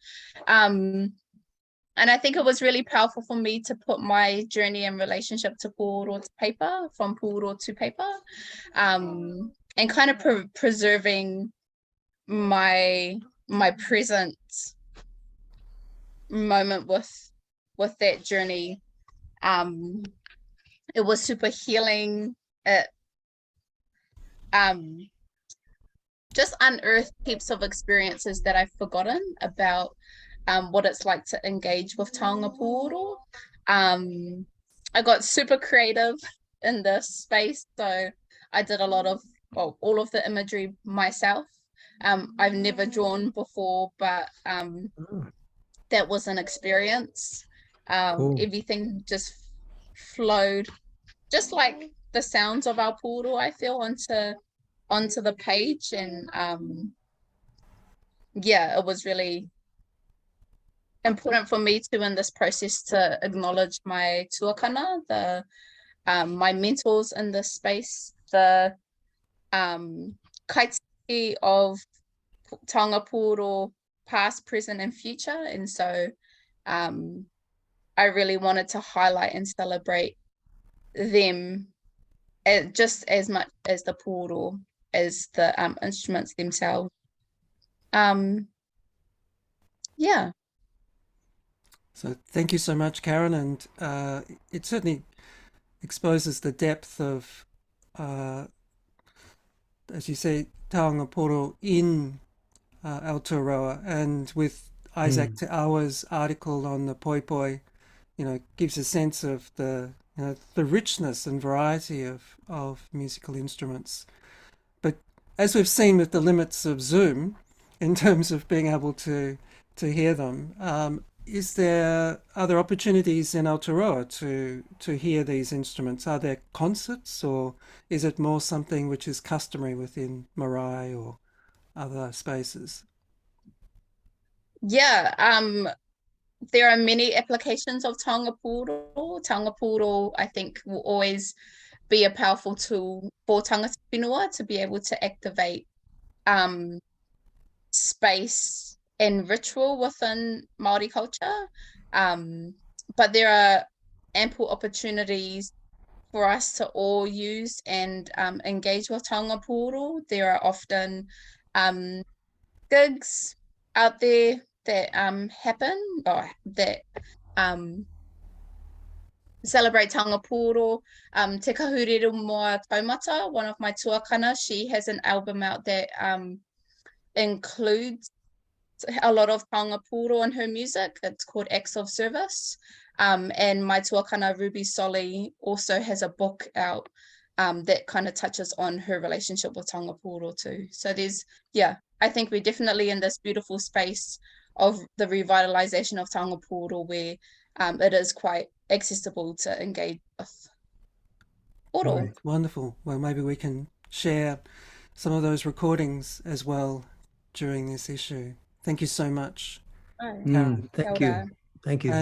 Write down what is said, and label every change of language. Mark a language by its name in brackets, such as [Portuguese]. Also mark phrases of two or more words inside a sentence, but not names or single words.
[English] And I think it was really powerful for me to put my journey and relationship to puoro to paper, from puoro to paper, and kind of preserving my present moment with that journey. It was super healing. It just unearthed heaps of experiences that I've forgotten about what it's like to engage with [Māori] taonga puoro. [English] I got super creative in this space, so I did a lot of, well, all of the imagery myself. I've never drawn before, but that was an experience. Cool. Everything just flowed, just like the sounds of our puoro, I feel, onto the page. And yeah, it was really important for me to, in this process, to acknowledge my tuakana, my mentors in this space, the kaitiki of [Māori] taonga puoro, [English] past, present, and future. And so I really wanted to highlight and celebrate them just as much as the puoro, as the instruments themselves. Yeah. So thank you so much, Karen, and it certainly exposes the depth of, as you say, [Māori] taonga puoro [English] in Aotearoa, and with Isaac Te Awa's article on the poi poi, you know, gives a sense of the richness and variety of musical instruments. But as we've seen with the limits of Zoom, in terms of being able to hear them, are there opportunities in Aotearoa to hear these instruments? Are there concerts, or is it more something which is customary within marae or other spaces? Yeah, there are many applications of [Māori] taonga puoro. Taonga puoro, [English] I think, will always be a powerful tool for [Māori] tangata whenua [English] to be able to activate space and ritual within Māori culture. But there are ample opportunities for us to all use and engage with [Māori] taonga puoro. [English] There are often gigs out there that happen, or that celebrate [Māori] taonga puoro. [English] Te Kahurero Moa Taumata, one of my tuakana, she has an album out that includes a lot of [Māori] taonga puoro [English] in her music. It's called Acts of Service. And my tuakana Ruby Solly also has a book out that kind of touches on her relationship with [Māori] taonga puoro [English] too. So there's, yeah, I think we're definitely in this beautiful space of the revitalization of [Māori] taonga pōro [English] where it is quite accessible to engage with pōro. Right, wonderful. Well, maybe we can share some of those recordings as well during this issue. Thank you so much, Karen. Thank [Māori] Kia ora. [English] you. Thank you.